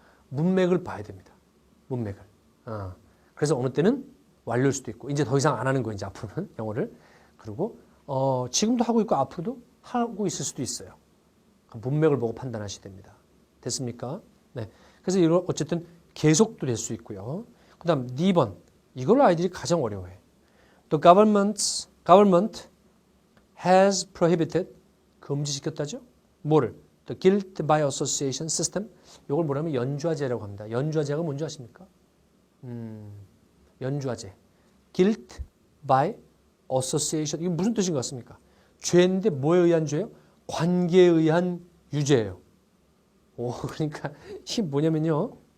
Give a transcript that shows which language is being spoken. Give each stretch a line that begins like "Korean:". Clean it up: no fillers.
Korean: 문맥을 봐야 됩니다. 문맥을. 그래서 어느 때는 완료일 수도 있고 이제 더 이상 안 하는 거예요. 이제 앞으로는 영어를. 그리고 지금도 하고 있고 앞으로도 하고 있을 수도 있어요. 문맥을 보고 판단하셔야 됩니다. 됐습니까? 네. 그래서 이거 어쨌든 계속도 될 수 있고요. 그 다음 2번. 이걸 아이들이 가장 어려워해.
English: The government has prohibited 금지시켰다죠?
Korean: 뭐를?
English: The guilt by association system.
Korean: 이걸 뭐라면 연좌제라고 합니다. 연좌제가 뭔지 아십니까? 연좌제. guilt by
English: association.
Korean: 이게 무슨 뜻인 것 같습니까? 죄인데 뭐에 의한 죄예요? 관계에 의한 유죄예요. 그러니까 이게 뭐냐면요.